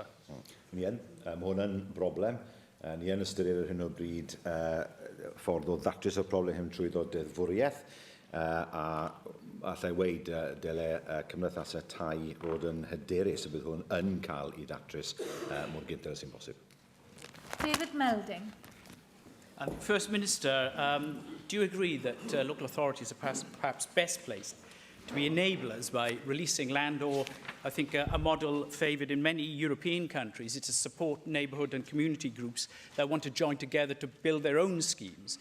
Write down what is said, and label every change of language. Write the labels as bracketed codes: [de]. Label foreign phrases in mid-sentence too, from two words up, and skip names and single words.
[cy] Ni yn, mae hwnna'n broblem. Ni yn ystyried ar hyn o bryd ffordd o ddatrys y broblem hyn trwy ddod deddfwriaeth, a allai weid dyle cymdeithasau tai fod yn hyderus y bydd hwn yn cael ei datrys mor gyntaf sy'n bosib. David Melding. [en] First Minister, do you agree that local authorities are perhaps best placed to be enablers by releasing land, or I think a model favoured in many European countries is to support neighbourhood and community groups that want to join together to build their own schemes?